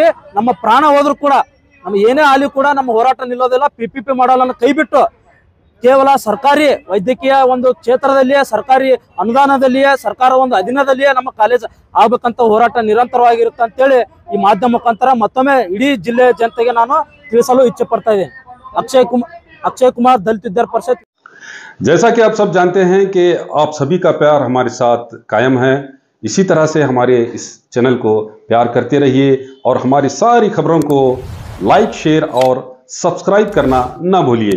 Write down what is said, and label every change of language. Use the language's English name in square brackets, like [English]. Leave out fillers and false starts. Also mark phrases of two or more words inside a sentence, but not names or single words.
[Kannada] ನಮ್ಮ ಪ್ರಾಣ ಹೋದ್ರು ಕೂಡ, ನಮ್ಗೆ ಏನೇ ಆಗಲಿ ಕೂಡ ನಮ್ಮ ಹೋರಾಟ ನಿಲ್ಲೋದಿಲ್ಲ. PPP ಮಾಡಲನ್ನು ಕೈ ಬಿಟ್ಟು ಕೇವಲ ಸರ್ಕಾರಿ ವೈದ್ಯಕೀಯ ಒಂದು ಕ್ಷೇತ್ರದಲ್ಲಿಯೇ, ಸರ್ಕಾರಿ ಅನುದಾನದಲ್ಲಿಯೇ, ಸರ್ಕಾರ ಒಂದು ಅಧೀನದಲ್ಲಿಯೇ ನಮ್ಮ ಕಾಲೇಜ್ ಆಗ್ಬೇಕಂತ ಹೋರಾಟ ನಿರಂತರವಾಗಿರುತ್ತೆ ಅಂತೇಳಿ ಈ ಮಾಧ್ಯಮ ಮುಖಾಂತರ ಮತ್ತೊಮ್ಮೆ ಇಡೀ ಜಿಲ್ಲೆಯ ಜನತೆಗೆ ನಾನು ತಿಳಿಸಲು ಇಚ್ಛೆ ಪಡ್ತಾ ಇದ್ದೇನೆ. [Hindi] अक्षय कुमार दलित विद्यार्थी परिषद। जैसा कि आप सब जानते हैं कि आप सभी का प्यार हमारे साथ कायम है। इसी तरह से हमारे इस चैनल को प्यार करते रहिए और हमारी सारी खबरों को लाइक, शेयर और सब्सक्राइब करना ना भूलिए।